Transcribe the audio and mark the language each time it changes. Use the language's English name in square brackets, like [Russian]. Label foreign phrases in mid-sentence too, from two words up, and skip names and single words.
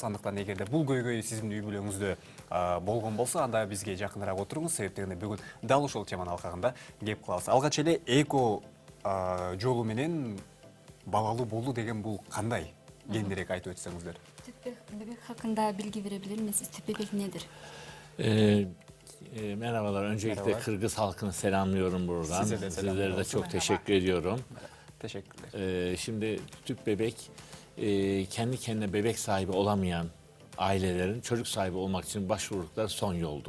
[Kyrgyz] Андыктан эгерде бул көйгөй сиздин үй бүлөңүздө болгон болсо, анда бизге жакыныраак отуруңуз, себептен бүгүн дал ошол теманын алкагында кеп калабыз. Алгач эле эко жолу менен балалуу болуу деген бул кандай? Кеңирээк айтып өтсөңүздөр. [Turkish] Tüp bebek hakkında bilgi vere bilir misiniz? Түп bebek nedir? Merhabalar. Öncelikle Kırgız halkını selamlıyorum buradan. Sizlere de çok teşekkür ediyorum. Teşekkürler. Şimdi tüp bebek kendi kendine bebek sahibi olamayan ailelerin çocuk sahibi olmak için başvurdukları son yoldur.